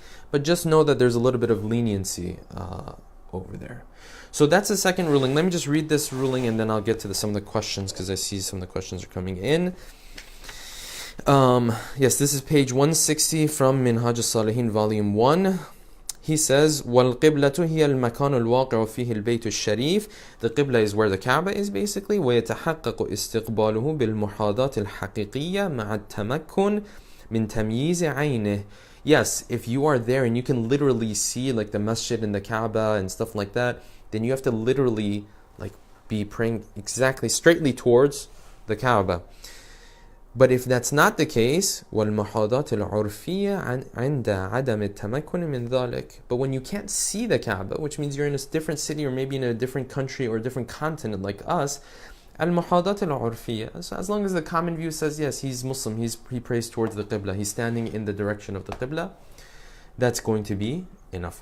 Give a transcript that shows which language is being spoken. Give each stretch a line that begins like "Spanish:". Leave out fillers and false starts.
English: But just know that there's a little bit of leniency over there. So that's the second ruling. Let me just read this ruling and then I'll get to some of the questions, because I see some of the questions are coming in. Yes, this is page 160 from Minhaj al-Salihin, volume 1. He says,
Arabic: وَالْقِبْلَةُ هِيَ الْمَكَانُ الْوَاقِعُ فِيهِ الْبَيْتُ الشَّرِيفِ.
English: The Qibla is where the Kaaba is, basically.
Arabic: وَيَتَحَقَّقُ إِسْتِقْبَالُهُ بِالْمُحَاذَاةِ الْحَقِيقِيَّةِ مَعَ التَّمَكُّنِ مِنْ تَمْيِيزِ عَيْنِهِ.
English: Yes, if you are there and you can literally see like the masjid and the Kaaba and stuff like that, then you have to literally like be praying exactly straightly towards the Kaaba. But if that's not the case,
Arabic: وَالْمُحَاذَاةِ الْعُرْفِيَّةِ عِنْدَ عَدَمِ التَّمَكُّنِ مِنْ ذَلِكَ.
English: But when you can't see the Kaaba, which means you're in a different city or maybe in a different country or a different continent like us, al-muhadat al-urfiyya. So as long as the common view says, yes, he's Muslim, he prays towards the Qibla, he's standing in the direction of the Qibla, that's going to be enough.